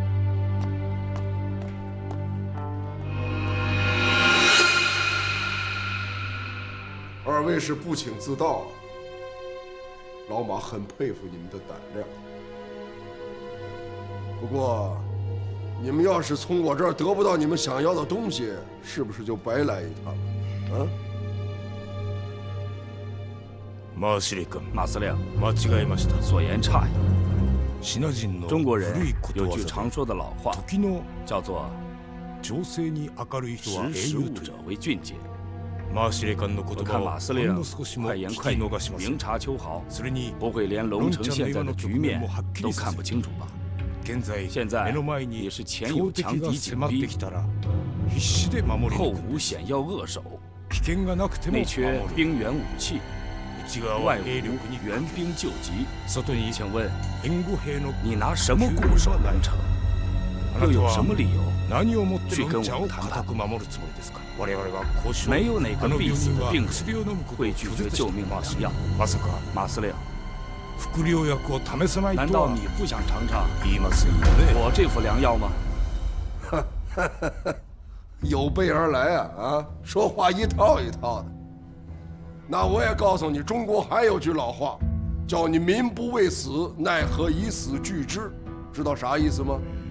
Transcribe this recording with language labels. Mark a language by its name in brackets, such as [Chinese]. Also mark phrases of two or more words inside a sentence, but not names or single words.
[Chinese] 2 位是不请自到，老马很佩服你们的胆量。不过，你们要是从我这儿得不到你们想要的东西，是不是就白来一趟？啊？马司令，马司令， [Japanese] 間違えました。 [Chinese] 所言差矣。 [Japanese] シナ人の [Chinese] 中国人有句 [Japanese] 古い [Chinese] 常说的老话，叫做“ [Japanese] 情勢に明るい人は英 [Chinese] 识时 [Japanese] 雄という。 [Chinese] 务者为俊傑”。 [Japanese] 马司令官の言 [Chinese] 我看 [Japanese] 葉を马司令ほんの少しも [Chinese] 快 [Japanese] 聞き [Chinese] 言快语 [Japanese] 逃しません。 [Chinese] 明察秋毫， [Japanese] それに [Chinese] 不会连龙城现在的局面都看不清楚吧？现在 [Japanese] 目の前に [Chinese] 也是前有 [Japanese] 強 [Chinese] 强敌紧 [Japanese] 敵が迫って [Chinese] 逼， [Japanese] きたら必死で守り [Chinese] 后 [Japanese] 抜く。 [Chinese] 无险要扼守， [Japanese] 危険がなくても [Chinese] 内缺 [Japanese] 守る。 [Chinese] 兵源武器， [Japanese] 内側 [Chinese] 外无 [Japanese] は兵力に [Chinese] 援兵救急。 [Japanese] 外に [Chinese] 请问 [Japanese] 援護兵の [Chinese] 你拿什么固守龙城？又有什么理由 [Japanese] 何をもって [Chinese] 去跟 [Japanese] ロンチャを [Chinese] 我们談判 [Japanese] 固く守るつもりですか？我々は交渉。 [Chinese] 没有哪个必死的病 [Japanese] 薬を飲むことを [Chinese] 会拒绝救命的药。 [Japanese] まさか马司令，副療薬を試さない [Chinese] 难 [Japanese] とは [Chinese] 道你不想尝尝 [Japanese] 言いませんよね？ [Chinese] 我这副良药吗？有备而来啊！啊，说话一套一套的。那我也告诉你，中国还有句老话，叫你民不畏死，奈何以死惧之。知道啥意思吗？